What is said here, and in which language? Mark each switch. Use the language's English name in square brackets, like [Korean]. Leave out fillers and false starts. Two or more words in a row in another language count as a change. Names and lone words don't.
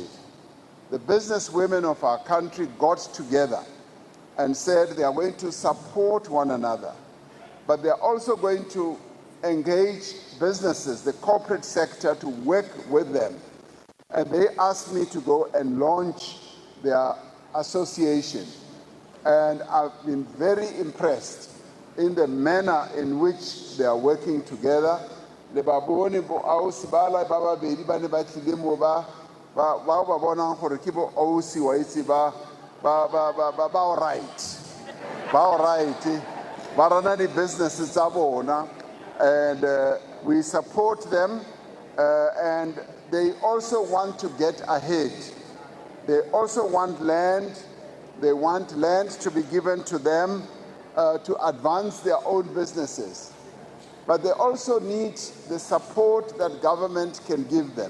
[English] The business women of our country got together and said they are going to support one another, but they are also going to engage businesses, the corporate sector, to work with them. And they asked me to go and launch their association. And I've been very impressed in the manner in which they are working together. [Tswana] Le babone bo ausi bala baba bedi ba ne ba tlile mo ba bona gore ke bo ausi wa itse ba [English] all right. [Tswana] Ba [English] all right. [Tswana] Ba rana di businesses tsa bona, [English] and we support them, and they also want to get ahead. They also want land They want land to be given to them to advance their own businesses. But they also need the support that government can give them.